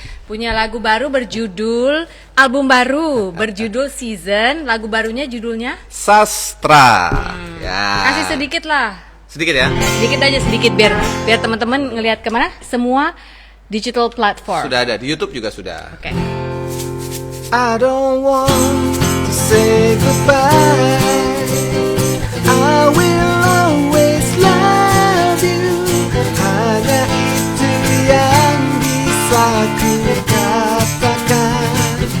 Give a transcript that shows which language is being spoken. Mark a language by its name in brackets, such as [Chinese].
[Indonesian] Punya lagu baru berjudul, album baru berjudul Season. Lagu barunya judulnya Sastra. Ya. kasih sedikit lah. Sedikit ya. Sedikit aja sedikit biar teman-teman ngelihat kemana. Semua digital platform. Sudah ada di YouTube juga sudah. Oke. [English] I don't want to say goodbye. I will always love you. [Indonesian] Hanya itu yang bisa ku katakan.